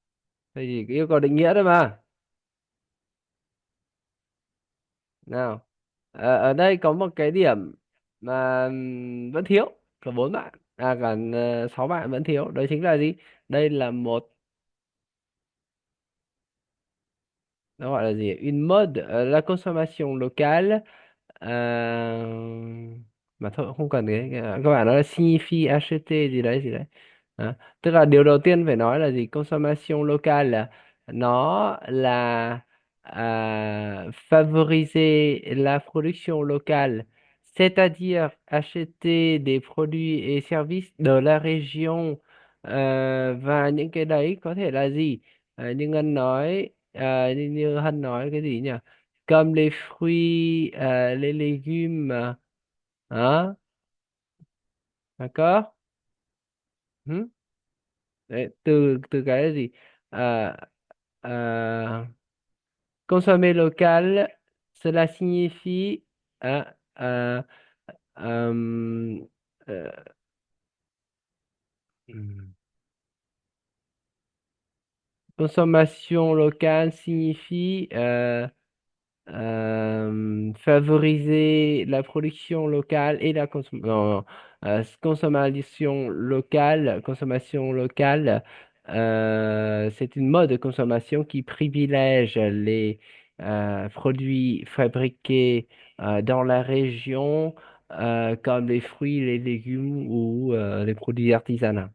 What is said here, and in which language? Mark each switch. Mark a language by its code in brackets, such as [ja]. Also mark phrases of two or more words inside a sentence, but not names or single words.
[vi] Thầy chỉ yêu cầu định nghĩa thôi mà. Nào, ở đây có một cái điểm mà vẫn thiếu. Có 4 bạn. À, cả 6 bạn vẫn thiếu. Đó chính là gì? Đây là một, nó gọi là gì? [fr] Une mode, la consommation locale. [vi] Euh, mà thôi không cần các bạn nói là [fr] signifie acheter [vi] gì đấy gì đấy. Đó. Tức là điều đầu tiên phải nói là gì? [fr] Consommation locale [vi] là nó là [fr] favoriser la production locale, c'est-à-dire acheter des produits et services de la région. [vi] Và những cái đấy có thể là gì? Như Ngân nói, như Hân nói cái gì nhỉ? [fr] Comme les fruits, les légumes, hein, d'accord? [vi] Hmm? Đấy, từ từ cái là gì? [fr] À, consommer local, cela signifie euh, euh, hmm. Consommation locale signifie favoriser la production locale et la consommation locale, c'est une mode de consommation qui privilège les produits fabriqués dans la région, comme les fruits, les légumes ou les produits artisanaux.